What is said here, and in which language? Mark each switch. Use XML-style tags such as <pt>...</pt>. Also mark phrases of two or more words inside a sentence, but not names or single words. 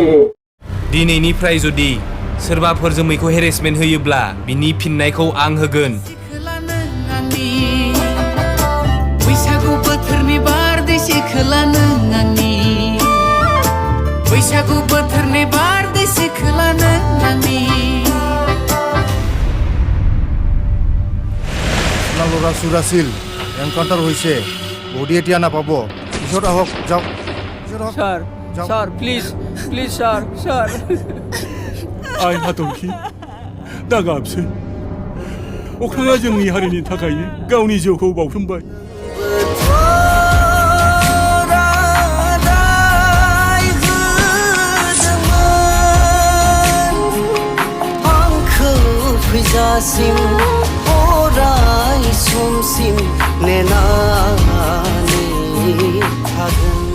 <brx>दिनैनिफ्राय जुदि सोरबाफोर जोमैखौ हेरेसमेन्ट होयोब्ला बिनि फिननायखौ आं होगोन बैसागु बोथोरनि बारदैसो खोला नों आंनि बैसागु बोथोरनि बारदैसो खोला नों आंनि</brx> <as>ল'ৰা চোৰ আছিল এনকাউণ্টাৰ হৈছে বডি এতিয়া নাপাব পিছত আহক যাওক পিছত আহক স্যার যাও।</as> <en>sir please please sir sir</en> <brx>आइ हाथरखि दा गाबसै अख्राङा जोंनि हारिनि थाखायनो गावनि जिउखौ बाउसोमबाय फैजासिम अराय समसिम नेनानै थागोन</brx>